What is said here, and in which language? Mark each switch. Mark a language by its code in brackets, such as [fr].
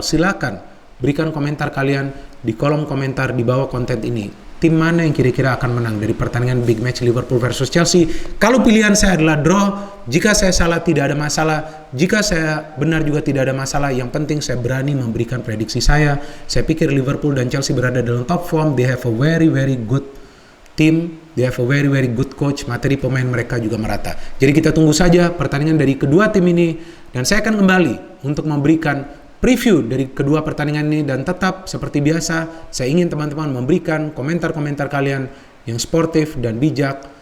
[id] Silakan berikan komentar kalian di kolom komentar di bawah konten ini. Tim mana yang kira-kira akan menang dari pertandingan big match Liverpool versus Chelsea? Kalau pilihan saya adalah draw, jika saya salah tidak ada masalah. Jika saya benar juga tidak ada masalah. Yang penting saya berani memberikan prediksi saya. Saya pikir Liverpool dan Chelsea berada dalam top form. [en] They have a very very good team. They have a very very good coach. [id] Materi pemain mereka juga merata. Jadi kita tunggu saja pertandingan dari kedua tim ini. Dan saya akan kembali untuk memberikan preview dari kedua pertandingan ini, dan tetap seperti biasa saya ingin teman-teman memberikan komentar-komentar kalian yang sportif dan bijak